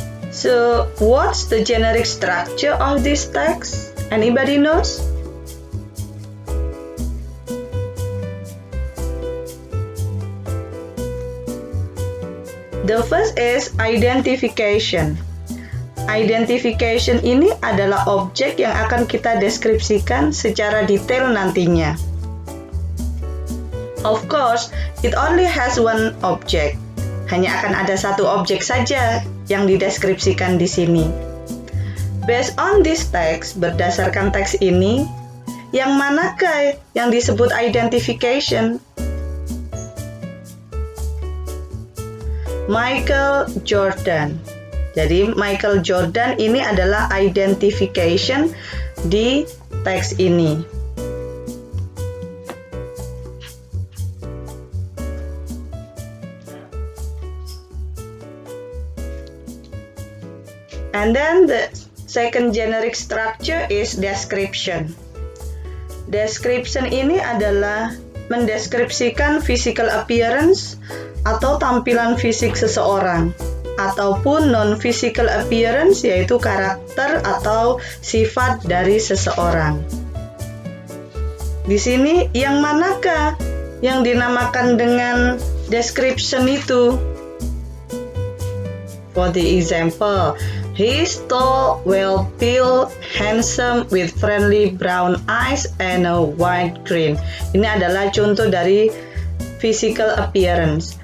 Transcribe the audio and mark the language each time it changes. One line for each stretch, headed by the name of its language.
English: So, what's the generic structure of this text? Anybody knows? The first is identification.
Indonesian: Identification ini adalah objek yang akan kita deskripsikan secara detail nantinya.
English: Of course, it only has one object.
Indonesian: Hanya akan ada satu objek saja yang dideskripsikan di sini.
English: Based on this text,
Indonesian: berdasarkan teks ini, yang manakah yang disebut identification? Michael Jordan. Jadi, Michael Jordan ini adalah identification di teks ini.
English: And then the second generic structure is description.
Indonesian: Description ini adalah mendeskripsikan physical appearance atau tampilan fisik seseorang, ataupun non-physical appearance yaitu karakter atau sifat dari seseorang. Di sini yang manakah yang dinamakan dengan description itu?
English: For the example, he is tall, well-built, handsome, with friendly brown eyes and a white grin.
Indonesian: Ini adalah contoh dari physical appearance.